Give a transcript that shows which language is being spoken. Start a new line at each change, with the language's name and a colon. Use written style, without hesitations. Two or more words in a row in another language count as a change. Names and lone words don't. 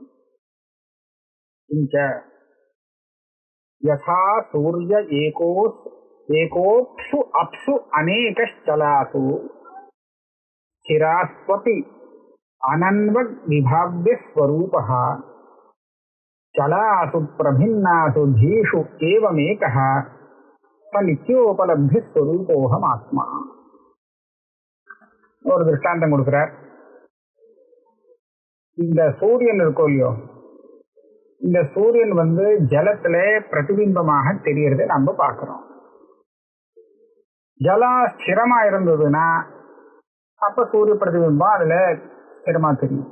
Sanskrit: किञ्च यथा सूर्य एकोक्षु अप्सु अनेकश्चलासु स्थिरास्वपि अनन्वग्विभाव्यस्वरूपः चलासु प्रभिन्नासु धीषु एवमेकः स नित्योपलब्धिस्वरूपोऽहमात्मा.
Tamil: ஒரு திருஷ்டாந்தம் கொடுக்கிறார். இந்த சூரியன் இருக்கும் இல்லையோ, இந்த சூரியன் ஜலத்துல பிரதிபிம்பமாக தெரியறதை நம்ம பார்க்கிறோம். ஜலம் ஸ்திரமா இருந்ததுன்னா அப்ப சூரிய பிரதிபிம்பம் அதுல ஸ்திரமா தெரியும்.